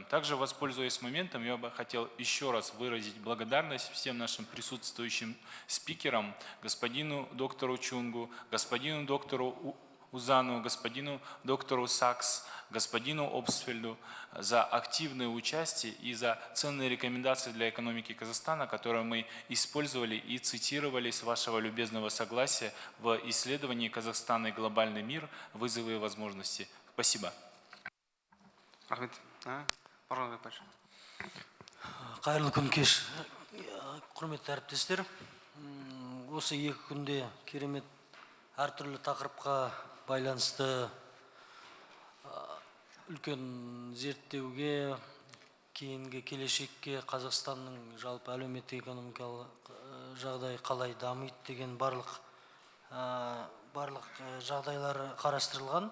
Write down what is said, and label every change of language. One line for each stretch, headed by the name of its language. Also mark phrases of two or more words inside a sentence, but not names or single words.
Russian: Также, воспользуясь моментом, я бы хотел еще раз выразить благодарность всем нашим присутствующим спикерам, господину доктору Чунгу, господину доктору Узану, господину доктору Сакс, господину Обсфельду за активное участие и за ценные рекомендации для экономики Казахстана, которые мы использовали и цитировали с вашего любезного согласия в исследовании «Казахстан и глобальный мир. Вызовы и возможности». Спасибо.
Kazakh: Қайырлы күн кеш, құрметті әріптестер. Осы екі күнде керемет әртүрлі тақырыпқа байланысты үлкен зерттеуге, кейінгі келешекке Қазақстанның жалпы әлеуметтік экономикалық жағдай қалай дамиды деген барлық жағдайлары қарастырылған.